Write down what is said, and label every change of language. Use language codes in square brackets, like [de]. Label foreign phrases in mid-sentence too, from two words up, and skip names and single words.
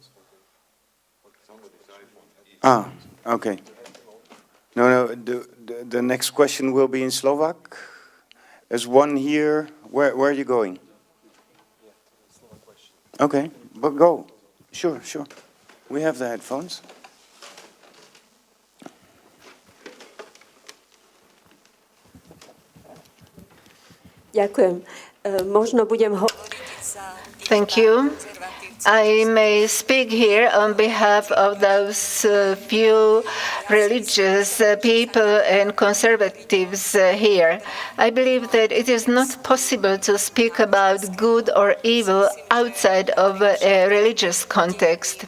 [en] Ah, okay. No, the next question will be in Slovak. There's one here. Where are you going? Okay, but go. Sure. We have the headphones. [sk] Ďakujem. Možno budem [en] Thank you. I may speak here on behalf of those few religious people and conservatives here. I believe that it is not possible to speak about good or evil outside of a religious context.